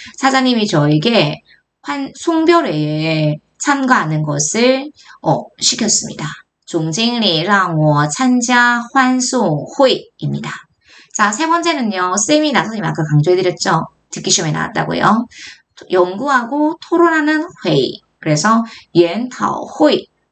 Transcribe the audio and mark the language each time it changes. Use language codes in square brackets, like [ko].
[ko] 사장님이 저에게 송별회에 참가하는 것을 시켰습니다. [zh] 总经理让我参加欢送会 [ko] 입니다. 자, 세 번째는요. 쌤이 나선생님 아까 강조해드렸죠. 듣기 시험에 나왔다고요. 연구하고 토론하는 회의. 그래서 研讨会.